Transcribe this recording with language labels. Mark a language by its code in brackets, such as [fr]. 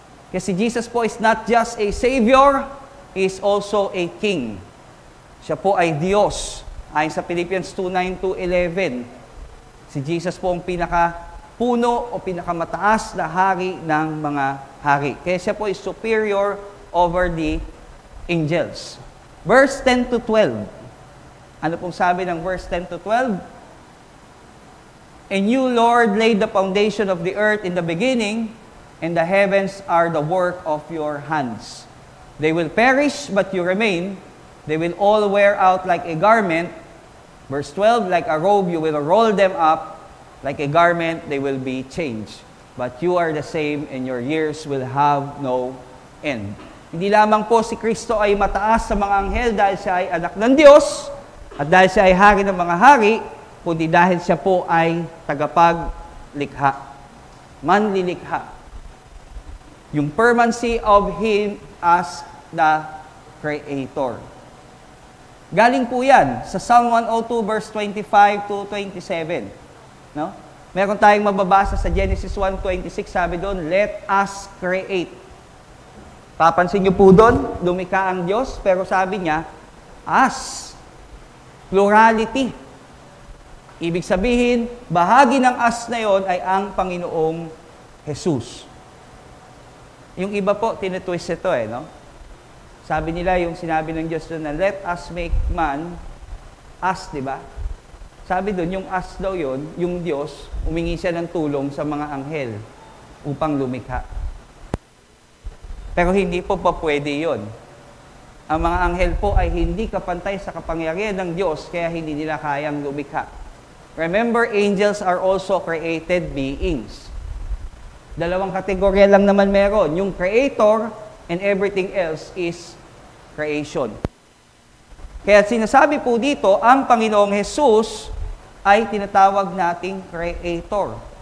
[tl] Kasi [en] Jesus po is not just a Savior, He is also a King. [tl] Siya po ay Diyos. Ayon sa Philippians 2:9-11, si Jesus po ang pinakapuno o pinakamataas na hari ng mga hari. Kaya siya po [en] is superior over the angels. [tl] Verse 10-12. Ano pong sabi ng verse 10-12? [en] And you, Lord, laid the foundation of the earth in the beginning, and the heavens are the work of your hands. They will perish, but you remain. They will all wear out like a garment. Verse 12, like a robe, you will roll them up. Like a garment, they will be changed. But you are the same, and your years will have no end. [tl] Hindi lamang po si Kristo ay mataas sa mga anghel dahil siya ay anak ng Diyos, at dahil siya ay hari ng mga hari, kundi dahil siya po ay tagapaglikha, manlilikha. [en] Yung permanency of Him as the Creator. [tl] Galing po yan sa Psalm 102 verse 25-27. No? Meron tayong mababasa sa Genesis 1:26, sabi doon, [en] let us create. [tl] Papansin niyo po doon, lumikha ang Diyos, pero sabi niya, us. Plurality. Ibig sabihin, bahagi ng us na yon ay ang Panginoong Jesus. Yung iba po, tinitwist ito no? Sabi nila, yung sinabi ng Diyos doon na, [en] let us make man, [tl] us, di ba? Sabi doon, yung us daw yon, yung Diyos, humingi siya ng tulong sa mga anghel upang lumikha. Pero hindi po pa pwede yon. Ang mga anghel po ay hindi kapantay sa kapangyarihan ng Diyos, kaya hindi nila kayang lumikha. [en] Remember, angels are also created beings. [tl] Dalawang kategorya lang naman meron. Yung creator [en] and everything else is creation. [tl] Kaya sinasabi po dito, ang Panginoong Jesus ay tinatawag nating creator.